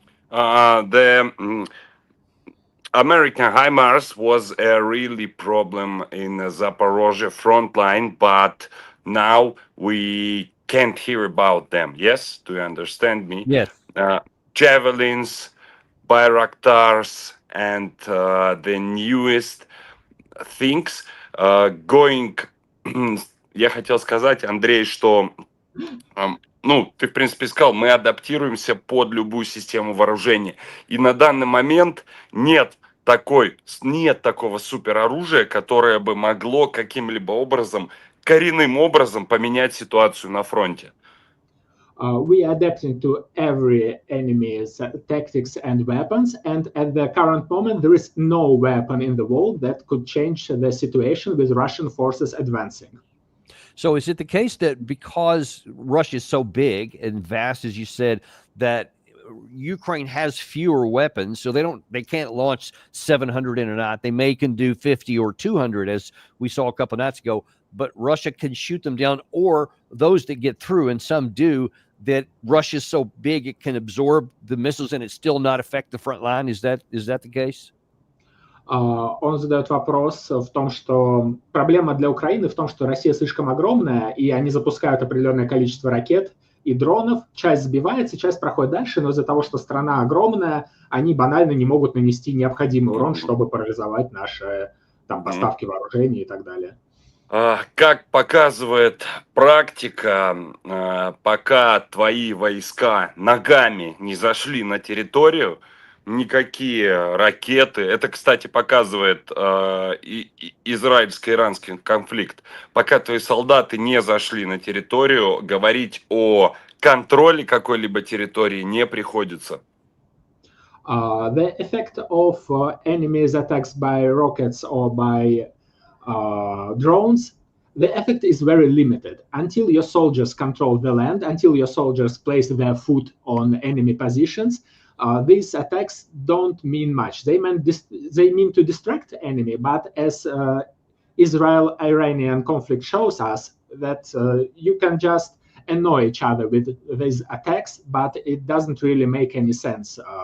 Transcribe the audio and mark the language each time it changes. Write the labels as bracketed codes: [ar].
[en] The American HIMARS was a really problem in the Zaporizhzhia frontline, but now we can't hear about them. Yes? Do you understand me? Yes. Javelins, Bayraktars, and the newest things going... [ru] Я хотел сказать, Андрей, что... ты, в принципе, сказал, мы адаптируемся под любую систему вооружения. И на данный момент нет такого супероружия, которое бы могло каким-либо образом, коренным образом поменять ситуацию на фронте. [en] We are adapting to every enemy's tactics and weapons, and at the current moment, there is no weapon in the world that could change the situation with Russian forces advancing. So is it the case that because Russia is so big and vast, as you said, that Ukraine has fewer weapons, so they can't launch 700 in a night. They can do 50 or 200, as we saw a couple of nights ago, but Russia can shoot them down, or those that get through, and some do, that Russia is so big it can absorb the missiles and it still not affect the front line. Is that the case? [ru] Он задает вопрос в том, что проблема для Украины в том, что Россия слишком огромная, и они запускают определенное количество ракет, и дронов. Часть сбивается, часть проходит дальше, но из-за того, что страна огромная, они банально не могут нанести необходимый урон, чтобы парализовать наши там, поставки вооружений и так далее. Как показывает практика, пока твои войска ногами не зашли на территорию, никакие ракеты, это, кстати, показывает израильско-иранский конфликт, пока твои солдаты не зашли на территорию, говорить о контроле какой-либо территории не приходится. [en] The effect of enemies attacks by rockets or by drones, the effect is very limited until your soldiers control the land, until your soldiers place their foot on enemy positions. These attacks don't mean much. They mean to distract enemy, but as Israel-Iranian conflict shows us, that you can just annoy each other with these attacks, but it doesn't really make any sense.